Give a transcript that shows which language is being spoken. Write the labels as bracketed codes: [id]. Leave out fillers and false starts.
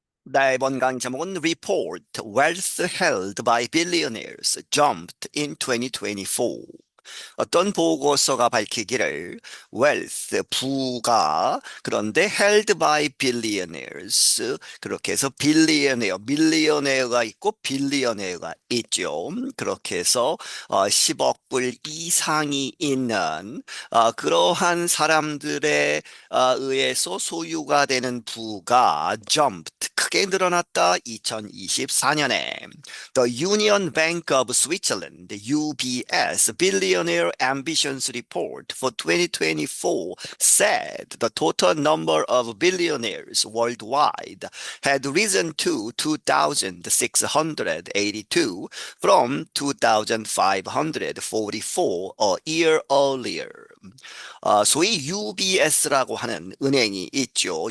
[ko] 나 이번 강의 제목은 [en] Report Wealth Held by Billionaires Jumped in 2024. [ko] 어떤 보고서가 밝히기를 wealth, 부가 그런데 [en] held by billionaires [ko] 그렇게 해서 billionaire, millionaire가 있고 billionaire가 있죠. 그렇게 해서 10억 불 이상이 있는 그러한 사람들에 의해서 소유가 되는 부가 jumped, 크게 늘어났다. [en] 2024년에 The Union Bank of Switzerland, UBS Billionaire Ambitions Report for 2024 said the total number of billionaires worldwide had risen to 2,682 from 2,544 a year earlier. [ko] 소위 UBS라고 하는 은행이 있죠.